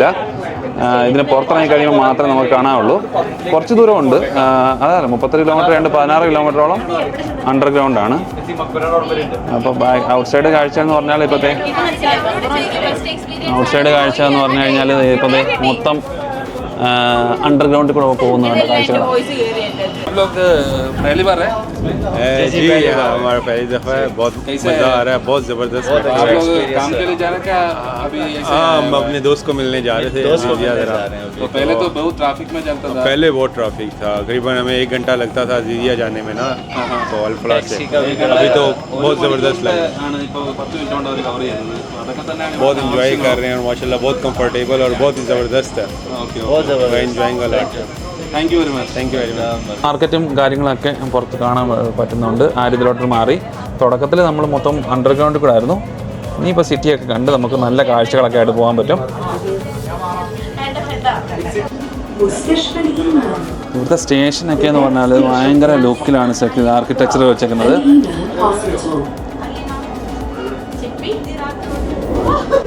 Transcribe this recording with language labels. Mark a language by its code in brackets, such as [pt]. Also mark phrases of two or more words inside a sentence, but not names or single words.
[ml] ഇതിന് പുറത്തിറങ്ങി കഴിയുമ്പോൾ മാത്രമേ നമുക്ക് കാണാവുള്ളൂ. കുറച്ച് ദൂരമുണ്ട്, അതല്ല 38 കിലോമീറ്റർ രണ്ട് 16 കിലോമീറ്ററോളം അണ്ടർഗ്രൗണ്ടാണ്. അപ്പോൾ [en] out side [ml] കാഴ്ച എന്ന് പറഞ്ഞാൽ ഇപ്പോഴത്തെ [en] out side [ml] കാഴ്ച എന്ന് പറഞ്ഞു കഴിഞ്ഞാൽ ഇപ്പോഴത്തെ മൊത്തം [hi] अंडरग्राउंड को पहली बार है जी हमारा पहली दफ़ा है, बहुत मज़ा आ रहा है, बहुत ज़बरदस्त। आप लोग काम के लिए जा रहे हैं क्या अभी? हाँ, हम अपने दोस्त को मिलने जा रहे थे। तो पहले तो बहुत ट्रैफिक में चलता था, पहले बहुत ट्रैफिक था, करीबन हमें 1 घंटा लगता था जीजिया जाने में ना, तो अल्फ्ला से। अभी तो बहुत ज़बरदस्त लग रहा है, बहुत इंजॉय कर रहे हैं माशाल्लाह, बहुत कंफर्टेबल और बहुत ही ज़बरदस्त है, [en] Enjoying a lot. Thank you very much. Thank you very much. [ml] മാർക്കറ്റും കാര്യങ്ങളൊക്കെ പുറത്ത് കാണാൻ പറ്റുന്നുണ്ട്. ആര്യതിലോട്ട് മാറി തുടക്കത്തിൽ നമ്മൾ മൊത്തം അണ്ടർഗ്രൗണ്ടിൽ കൂടെ ആയിരുന്നു. ഇനിയിപ്പോൾ സിറ്റിയൊക്കെ കണ്ട് നമുക്ക് നല്ല കാഴ്ചകളൊക്കെ ആയിട്ട് പോകാൻ പറ്റും. ഇവിടുത്തെ സ്റ്റേഷനൊക്കെ എന്ന് പറഞ്ഞാൽ ഭയങ്കര ലുക്കിലാണ് ആർക്കിടെക്ചർ വെച്ചേക്കുന്നത്.